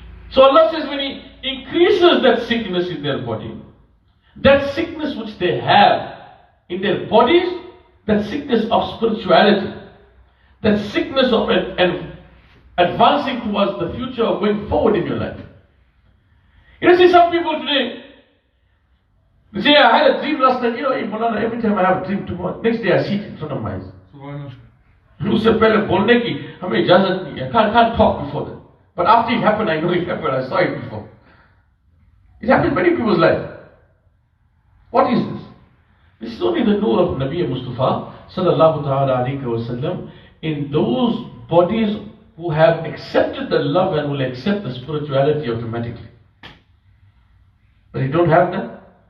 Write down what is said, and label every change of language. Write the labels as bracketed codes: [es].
[en] So Allah says when He increases that sickness in their body, that sickness which they have in their bodies, that sickness of spirituality, that sickness of advancing towards the future of going forward in your life. You see some people today, they say, I had a dream last night. Every time I have a dream tomorrow, next day I see it in front of my eyes. [hi] उससे पहले बोलने की हमें इजाजत नहीं है. [en] Can't talk before that. But after it happened, I know it happened. I saw it before. It happened in many people's life. What is this? This is only the nur of Nabi Mustafa sallallahu ta'ala alayhi wa sallam in those bodies who have accepted the love and will accept the spirituality automatically. But you don't have that.